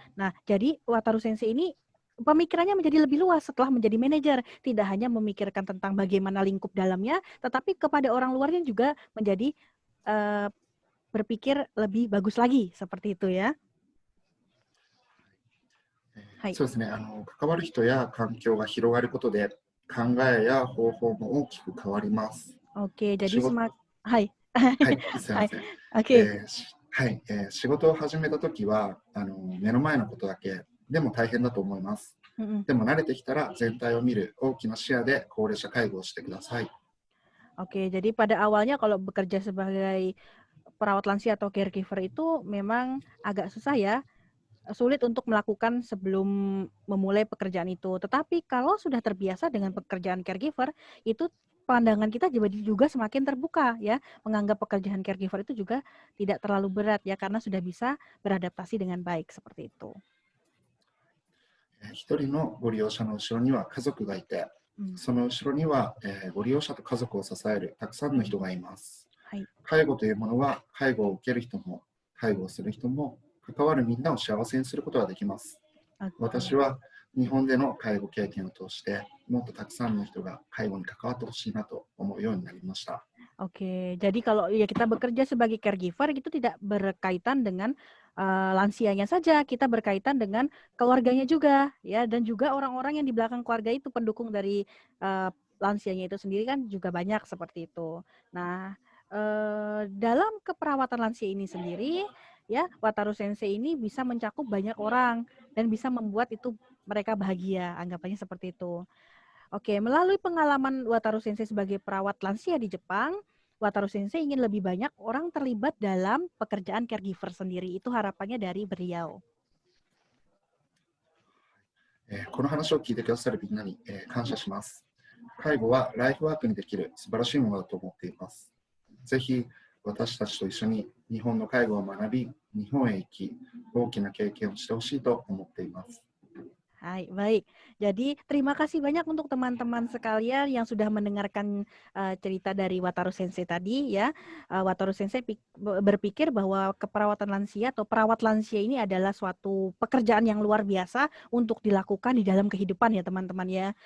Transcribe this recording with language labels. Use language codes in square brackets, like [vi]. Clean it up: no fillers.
[id] Nah, jadi Wataru Sensei ini pemikirannya menjadi lebih luas setelah menjadi manajer, tidak hanya memikirkan tentang bagaimana lingkup dalamnya, tetapi kepada orang luarnya juga menjadi berpikir lebih bagus lagi seperti itu ya. [ja] そうですね。関わる人や環境が広がることで、考えや方法も大きく変わります。 [id] Oke, jadiはい [ja] すみません。 Oke. はい、仕事を始めたときは目の前のことだけでも大変だと思います。でも慣れてきたら全体を見る大きな視野で高齢者介護をしてください。 [id] Oke, jadi pada awalnya kalau bekerja sebagai perawat lansia atau caregiver itu memang agak susah ya, sulit untuk melakukan sebelum memulai pekerjaan itu. Tetapi kalau sudah terbiasa dengan pekerjaan caregiver, itu pandangan kita juga semakin terbuka ya, menganggap pekerjaan caregiver itu juga tidak terlalu berat ya, karena sudah bisa beradaptasi dengan baik seperti itu. [ja] 一人のご利用者の後ろには家族がいて、その後ろにはご利用者と家族を支えるたくさんの人がいます。介護というものは介護を受ける人も介護をする人も関わるみんなを幸せにすることができます。私は日本での介護経験を通してもっとたくさんの人が介護に関わってほしいなと思うようになりました。 [id] Oke, jadi kalau ya kita bekerja sebagai caregiver itu tidak berkaitan dengan lansianya saja, kita berkaitan dengan keluarganya juga ya, dan juga orang-orang yang di belakang keluarga itu pendukung dari lansianya itu sendiri kan juga banyak seperti itu. Nah, dalam keperawatan lansia ini sendiri ya, Wataru Sensei ini bisa mencakup banyak orang dan bisa membuat itu mereka bahagia, anggapannya seperti itu. Oke, melalui pengalaman Wataru Sensei sebagai perawat lansia di Jepang, Wataru Sensei ingin lebih banyak orang terlibat dalam pekerjaan caregiver sendiri. Itu harapannya dari beliau. [ja] この話を聞いてくださるみんなに感謝します。介護はライフワークにできる素晴らしいものだと思っています。ぜひ私たちと一緒に日本の介護を学び、日本へ行き、大きな経験をしてほしいと思っています。 [id] Hai, baik. Jadi terima kasih banyak untuk teman-teman sekalian yang sudah mendengarkan cerita dari Wataru Sensei tadi ya. Wataru Sensei berpikir bahwa keperawatan lansia atau perawat lansia ini adalah suatu pekerjaan yang luar biasa untuk dilakukan di dalam kehidupan ya teman-teman ya.